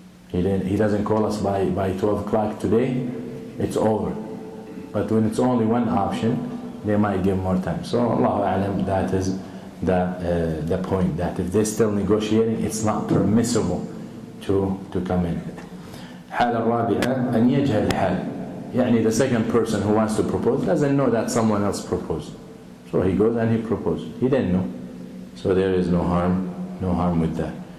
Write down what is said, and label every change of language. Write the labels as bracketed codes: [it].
[en] He doesn't call us by 12 o'clock today, it's over. But when it's only one option, they might give more time. So Allahu A'lam, that is the point, that if they're still negotiating, it's not permissible to come in. [ar] الحالة الرابعة أن يجهل الحال. [en] يعني the second person who wants to propose doesn't know that someone else proposed. So he goes and he proposed. He didn't know. So there is no harm with that.